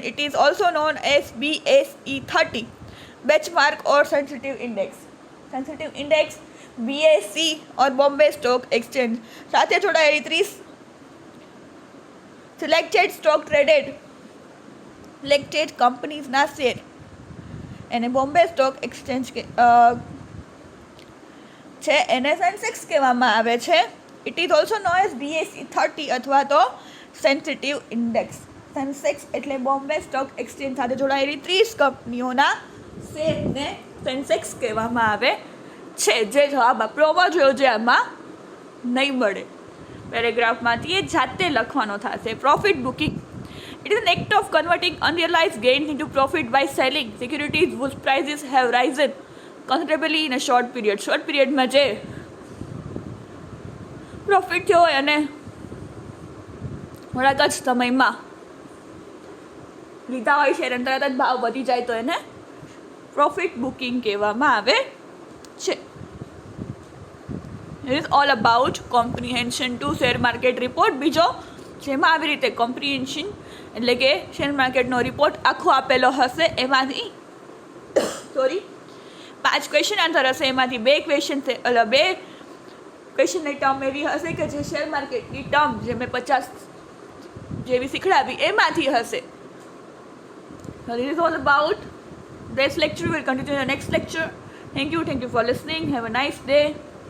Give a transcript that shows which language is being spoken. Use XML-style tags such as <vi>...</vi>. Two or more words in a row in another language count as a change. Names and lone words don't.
<en>It is also known as BSE 30 benchmark or sensitive index. Sensitive index BSE or Bombay Stock Exchange</en> <gu>સાથે જોડાયેલી 30</gu> <en>selected stock traded selected</en> <gu>કંપનીઝના શેર એને બોમ્બે સ્ટોક એક્સચેન્જ છે એને સેન્સેક્સ કહેવામાં આવે છે.</gu> <en>It is also known as BSE 30</en> <gu>અથવા તો</gu> <en>sensitive index.</en> <gu>સેન્સેક્સ એટલે બોમ્બે સ્ટોક એક્સચેન્જ સાથે જોડાયેલી 30 કંપનીઓના શેરને સેન્સેક્સ કહેવામાં આવે છે. જે જવાબ આપણો હોવો જોઈએ જે આમાં નહીં મળે. પેરેગ્રાફમાંથી એ જાતે લખવાનો થશે.</gu> <en>profit booking it is an act of converting unrealise gains into profit by selling securities whose prices have risen considerably in a short period. short periodમાં</en> <gu>જે પ્રોફિટ થયો હોય અને થોડાક જ સમયમાં લીધા હોય છે અને તરત જ ભાવ વધી જાય તો એને</gu> <en>profit booking</en> <gu>કહેવામાં આવે છે.</gu> <en>It is all about comprehension to share market report.</en> <gu>બીજો જેમાં આવી રીતે કોમ્પ્રિહેન્શન એટલે કે</gu> <en>share marketનો</en> <gu>રિપોર્ટ આખો આપેલો હશે એમાંથી 5</gu> <en>question answer</en> <gu>હશે. એમાંથી 2 ક્વેશ્ચન 2 ક્વેશ્ચનની ટર્મ એવી હશે કે જે</gu> <en>share marketની</en> <gu>ટર્મ જે મેં 50 જેવી શીખડાવી એમાંથી હશે.</gu> <en>So this is all about this lecture. We will continue in the next lecture. Thank you for listening. Have a nice day.</en>